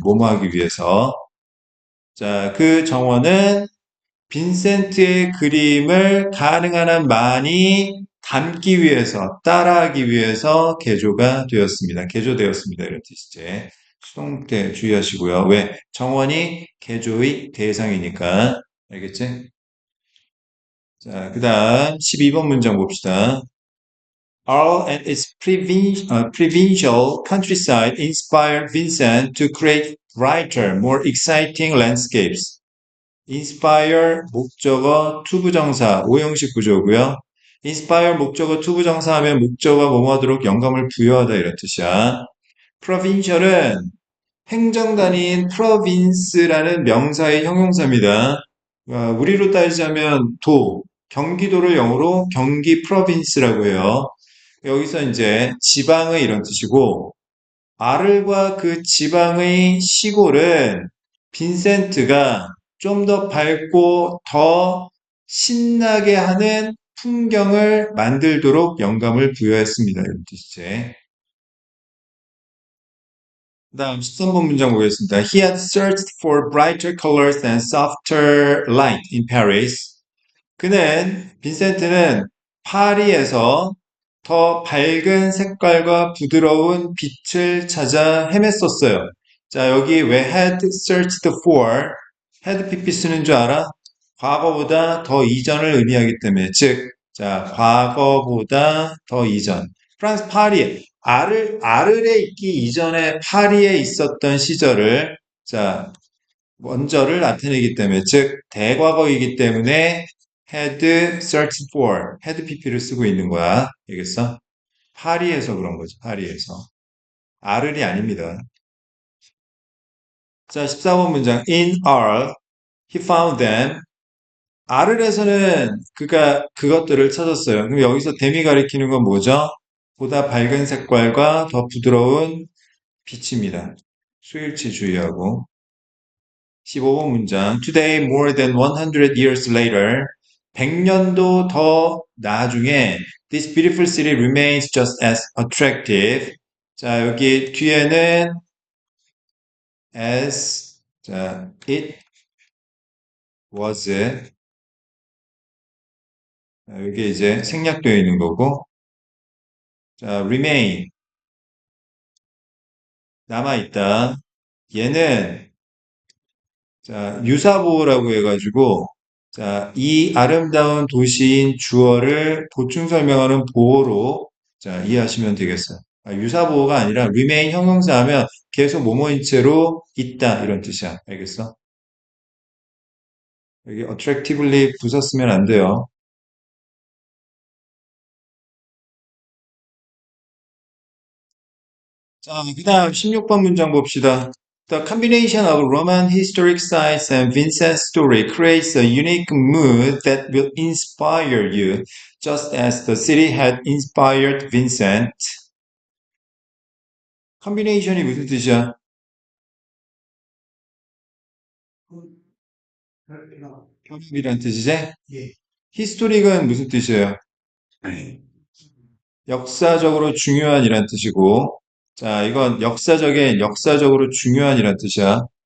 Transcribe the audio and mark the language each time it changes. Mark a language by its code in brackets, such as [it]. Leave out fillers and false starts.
[ko] 뭐뭐 하기 위해서. 자, 그 정원은 빈센트의 그림을 가능한 한 많이 담기 위해서, 따라하기 위해서 개조가 되었습니다. 개조되었습니다. 이런 뜻이지. 수동태 주의하시고요. 왜? 정원이 개조의 대상이니까. 알겠지? 자, 그 다음 12번 문장 봅시다. [en] Arles and its provincial countryside inspired Vincent to create brighter, more exciting landscapes. [ko] inspire 목적어 투부정사 오형식 구조고요. inspire 목적어 투부정사 하면 목적어가 뭐뭐하도록 영감을 부여하다 이런 뜻이야. provincial은 행정단위인 province라는 명사의 형용사입니다. 우리로 따지자면 경기도를 영어로 경기 province라고 해요. 여기서 이제 지방의 이런 뜻이고 아를과 그 지방의 시골은 빈센트가 좀 더 밝고 더 신나게 하는 풍경을 만들도록 영감을 부여했습니다. 이런 뜻이지. 그 다음 13번 문장 보겠습니다. [en] He had searched for brighter colors and softer light in Paris. [ko] 빈센트는 파리에서 더 밝은 색깔과 부드러운 빛을 찾아 헤맸었어요. 자, 여기 왜 [en] had searched for, [ko] had pp 쓰는 줄 알아? 과거보다 더 이전을 의미하기 때문에, 즉, 자, 과거보다 더 이전. 프랑스 파리, 아르에 있기 이전에 파리에 있었던 시절을, 자, 먼저를 나타내기 때문에, 즉, 대과거이기 때문에 [en] had searched for, [ko] had pp를 쓰고 있는 거야. 알겠어? 파리에서 그런 거죠. 파리에서. 아르이 아닙니다. 자, 14번 문장. [en] In R, he found them. [ko] R에서는 그가 그것들을 찾았어요. 그럼 여기서 댐이 가리키는 건 뭐죠? 보다 밝은 색깔과 더 부드러운 빛입니다. 수일치 주의하고. 15번 문장. [en] Today, more than 100 years later, [ko] 100년도 더 나중에 [en] This beautiful city remains just as attractive. [ko] 자, 여기 뒤에는 as 자, [en] it was [ko] 여기 이제 생략되어 있는 거고 자, remain 남아 있다. 얘는 자, 유사보호라고 해가지고 자, 이 아름다운 도시인 주어를 보충 설명하는 보호로 자, 이해하시면 되겠어요. 유사보호가 아니라 remain 형용사 하면 계속 뭐뭐인 채로 있다 이런 뜻이야. 알겠어? 여기 attractively 부사 쓰면 안 돼요. 자, 그 다음 16번 문장 봅시다. [en] The combination of Roman historic sites and Vincent's story creates a unique mood that will inspire you. just as the city had inspired Vincent. [ko] 컨비네이션이 무슨 뜻이야? 혈이나 결합이란 뜻이지? 예. 히스토릭은 무슨 뜻이에요? 역사적으로 중요한이란 뜻이고, 자, 이건 역사적으로 중요한이란 뜻이야.